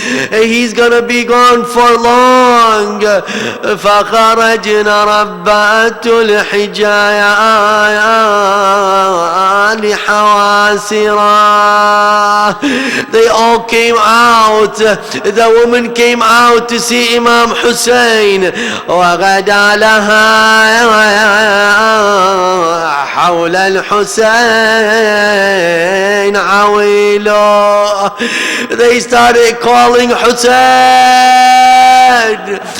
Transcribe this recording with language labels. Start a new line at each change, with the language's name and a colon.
English: He's gonna be gone for long.
Arabic: فخرجنا ربات الحجايا لحواسرا.
English: They all came out. The woman came out to see Imam Hussein.
Arabic: وغدا لها حول الحسين عويلو.
English: They started calling Hussein.